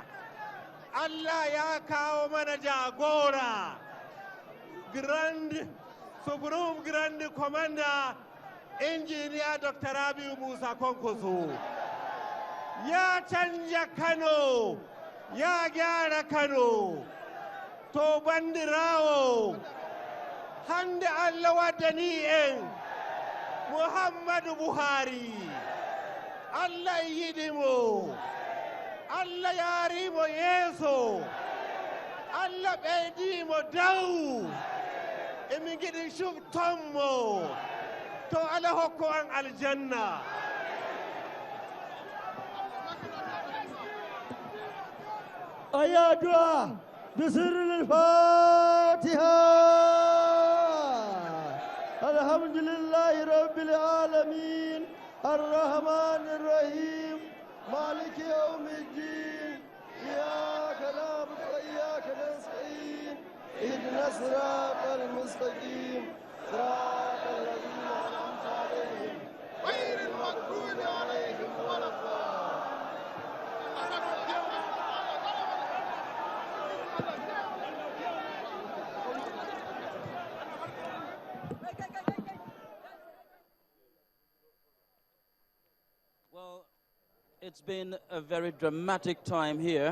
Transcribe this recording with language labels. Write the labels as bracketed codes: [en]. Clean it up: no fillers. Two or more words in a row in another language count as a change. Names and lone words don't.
[ha] Allah ya kawo mana jagora, Supreme Grand Commander, Injiniya Dr. Rabiu Musa Kwankwaso. Ya canja Kano, ya gyara Kano, [ff] to bandirawo, hande Allah wadani'en Muhammadu Buhari. Allah yidimo, Allah yarimo yeso, Allah ɓeydimo dow, emin giɗi cuftonmo, to Allah hokko an aljanna. [ar] أيا دعاء بسر الفاتحة. الحمد لله رب العالمين الرحمن الرحيم مالك يوم الدين إياك نعبد وإياك نستعين اهدنا الصراط المستقيم صراط الذين أنعمت عليهم غير المغضوب عليهم ولا الضالين. [en] Well, it's been a very dramatic time here.